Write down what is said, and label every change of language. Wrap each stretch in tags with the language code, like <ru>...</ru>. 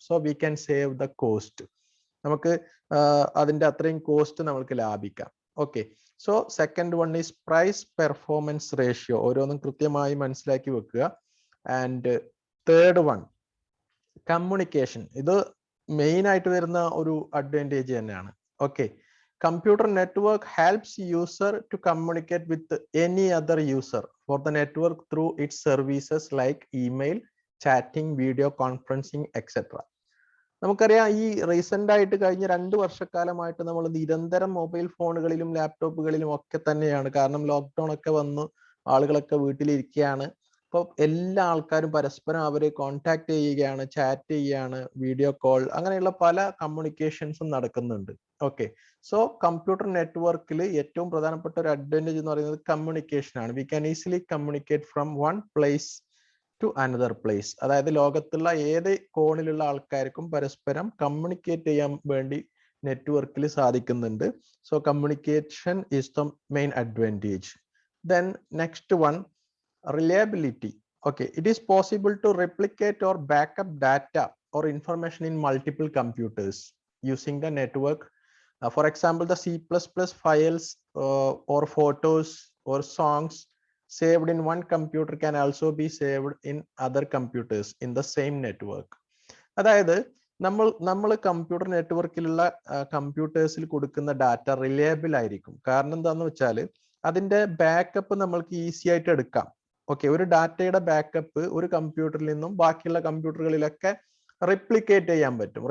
<en>So we can save the cost.</en> <ml>നമുക്ക് അതിന്റെ അത്രയും കോസ്റ്റ് നമുക്ക് ലാഭിക്കാം.</ml> <en>Okay, so second one is price performance ratio.</en> <ml>ഓരോന്നും കൃത്യമായി മനസ്സിലാക്കി വെക്കുക.</ml> <en>And third one, communication.</en> <ml>ഇത് മെയിൻ ആയിട്ട് വരുന്ന ഒരു അഡ്വാൻറ്റേജ് തന്നെയാണ്.</ml> <en>Okay, computer network helps user to communicate with any other user for the network through its services like email, chatting, video conferencing, etc.</en> <ml>നമുക്കറിയാം, ഈ റീസെന്റ് ആയിട്ട് കഴിഞ്ഞ 2 വർഷക്കാലമായിട്ട് നമ്മൾ നിരന്തരം മൊബൈൽ ഫോണുകളിലും ലാപ്ടോപ്പുകളിലും ഒക്കെ തന്നെയാണ്. കാരണം ലോക്ക്ഡൌൺ ഒക്കെ വന്നു, ആളുകളൊക്കെ വീട്ടിലിരിക്കുകയാണ്. അപ്പോൾ എല്ലാ ആൾക്കാരും പരസ്പരം അവരെ കോൺടാക്ട് ചെയ്യുകയാണ്, ചാറ്റ് ചെയ്യുകയാണ്, വീഡിയോ കോൾ, അങ്ങനെയുള്ള പല കമ്മ്യൂണിക്കേഷൻസും നടക്കുന്നുണ്ട്. ഓക്കെ, സോ കമ്പ്യൂട്ടർ നെറ്റ്വർക്കിൽ ഏറ്റവും പ്രധാനപ്പെട്ട ഒരു അഡ്വാൻറ്റേജ് എന്ന് പറയുന്നത് കമ്മ്യൂണിക്കേഷൻ ആണ്.</ml> <en>We can easily communicate from one place to another place.</en> <ml>അതായത് ലോകത്തുള്ള ഏത് കോണിലുള്ള ആൾക്കാർക്കും പരസ്പരം കമ്മ്യൂണിക്കേറ്റ് ചെയ്യാൻ വേണ്ടി നെറ്റ്വർക്കിൽ സാധിക്കുന്നുണ്ട്.</ml> <en>So communication is the main advantage. Then next one, reliability. Okay, it is possible to replicate or backup data or information in multiple computers using the network. For example, the C++ files or photos or songs saved in one computer can also be saved in other computers in the same network.</en> <ml>അതായത് നമ്മൾ computer നെറ്റ്വർക്കിലുള്ള കമ്പ്യൂട്ടേഴ്സിൽ കൊടുക്കുന്ന data reliable ആയിരിക്കും. കാരണം എന്താന്ന് വെച്ചാൽ അതിന്റെ backup നമ്മൾക്ക് easy ആയിട്ട് എടുക്കാം. ഓക്കെ, ഒരു ഡാറ്റയുടെ ബാക്കപ്പ് ഒരു കമ്പ്യൂട്ടറിൽ നിന്നും ബാക്കിയുള്ള കമ്പ്യൂട്ടറുകളിലൊക്കെ റിപ്ലിക്കേറ്റ് ചെയ്യാൻ പറ്റും.</ml>